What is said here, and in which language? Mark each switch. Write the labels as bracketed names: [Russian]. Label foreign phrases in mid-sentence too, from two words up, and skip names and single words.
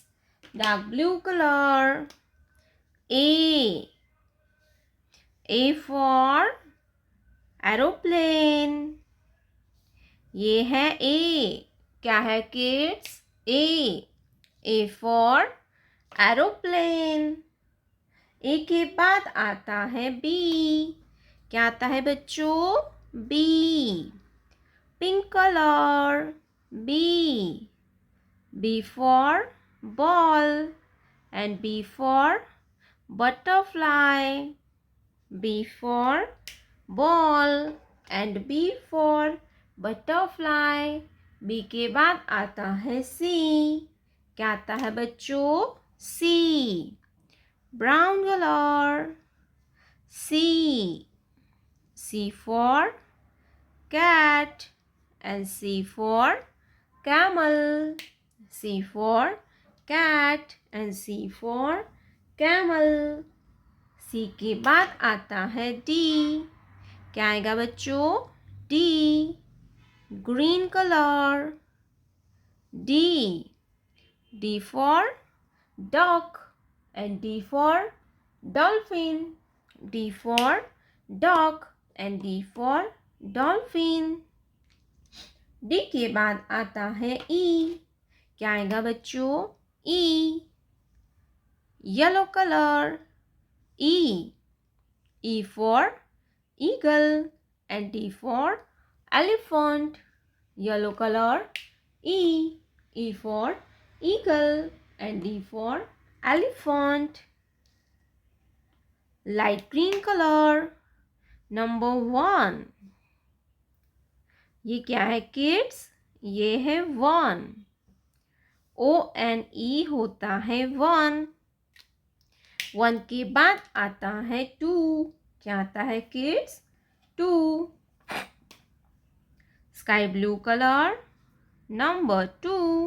[English] Dark blue color. A for aeroplane, [Hindi] ये है [English] ए। [Hindi] क्या है किड्स? [English] A for aeroplane. [Hindi] ए के बाद आता है बी। क्या आता है बच्चों? बी। [English] pink color, बी। B for ball and B for butterfly. B for ball and B for butterfly. [Hindi] B के बाद आता है C. क्या आता है बच्चों? C. [English] Brown color. C. C for cat and C for camel. C for cat and C for camel. [Hindi] C के बाद आता है D. क्या आएगा बच्चों? D. [English] Green color. D. D for duck and D for dolphin. D for duck and D for dolphin. [Hindi] D के बाद आता है E. क्या आएगा बच्चों? E. [English] yellow color, [Hindi] E. [English] E for eagle and D for elephant. yellow color, E. E for eagle and D for elephant. Light green color, number 1. [Hindi] ये क्या है किड्स? ये है 1. ONE होता है 1. 1 के बाद आता है 2. क्या आता है किड्स? 2. [English] sky blue color, number 2.